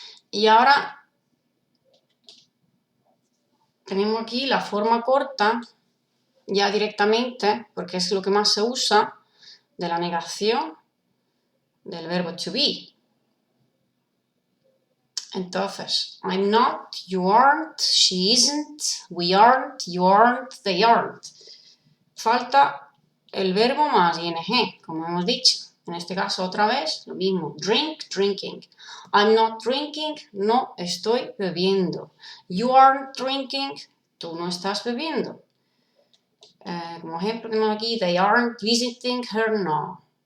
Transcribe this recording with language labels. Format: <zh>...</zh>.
<es>Y ahora tenemos aquí la forma corta, ya directamente, porque es lo que más se usa, de la negación del verbo to be.</es> <en>Entonces, I'm not, you aren't, she isn't, we aren't, you aren't, they aren't.</en> <es>Falta el verbo más ing, como hemos dicho. En este caso, otra vez, lo mismo. Drink, drinking.</es> <en>I'm not drinking,</en> <es>no estoy bebiendo.</es> <en>You aren't drinking,</en> <es>tú no estás bebiendo. Como ejemplo tenemos aquí,</es> <en>they aren't visiting her,</en> <es>no.</es>